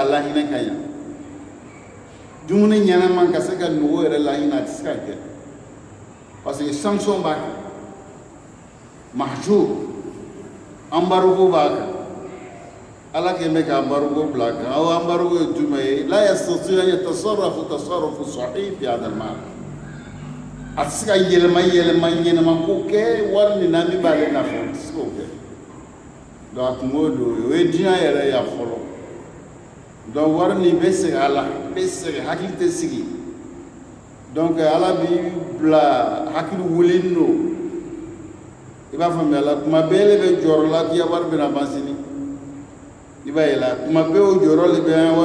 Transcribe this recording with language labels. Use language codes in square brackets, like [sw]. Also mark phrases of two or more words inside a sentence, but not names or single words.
[bm] lahinɛ ka ɲɛ dumuni ɲɛnama ka se ka nugu yɛrɛ lahinɛ a tɛ se ka kɛ parce que sanction b'a kan mahjur embargo b'a kan ala kɛlen bɛ ka embargo bila a kan o embargo ye jumɛn ye [ar] لا يستطيع أن يتصرف تصرف صحيح في هذا المال [bm] a tɛ se ka yɛlɛma ko kɛ wari min na min b'ale nafa o tɛ se k'o kɛ donc a tun b'o don o ye diɲɛ yɛrɛ ya fɔlɔ donc wari nin bɛ segin a la bɛ segin hakili tɛ sigi donc ala b'i bila hakili wulilen don i b'a faamuya la tuma bɛɛ le bɛ jɔyɔrɔ la k'i ka wari bɛna ban sini i b'a ye la tuma bɛɛ o jɔyɔrɔ le bɛ an ka